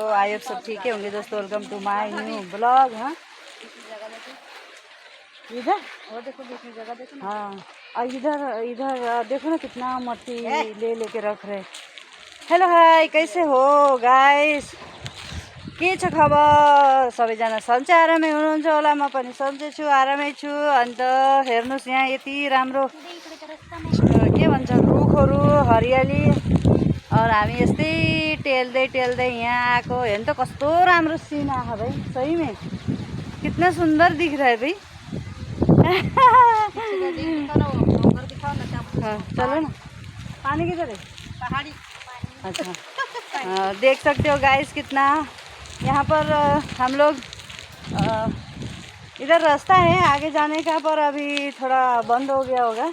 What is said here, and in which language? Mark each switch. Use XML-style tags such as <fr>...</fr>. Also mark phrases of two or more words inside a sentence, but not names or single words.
<en>I hope</en> <hi>सब ठीक है होंगे दोस्तों।</hi> <en>welcome to my new blog.</en> <hi>हाँ इधर और देखो दूसरी जगह देखो। हाँ और इधर इधर देखो ना कितना मट्टी ले लेके रख रहे।</hi> <en>hello hi</en> <hi>कैसे हो गाइस,</hi> <ne>के छ खबर? सबैजना सन्चै आरामै हुनुहुन्छ होला, म पनि सन्चै छु, आरामै छु। अन्त हेर्नुहोस् यहाँ यति राम्रो के भन्छ रुखहरू हरियाली, और हामी यस्तै टेल्दै टेल्दै यहाँ आएको। हेर्नु त कस्तो राम्रो सिन आएको भाइ,</ne> <hi>सही में कितना सुंदर दिख रहा है भाई। हाँ, चलो ना, पानी किधर है? पहाड़ी अच्छा देख सकते हो गाइस कितना यहाँ पर हम लोग इधर रास्ता है आगे जाने का, पर अभी थोड़ा बंद हो गया होगा।</hi>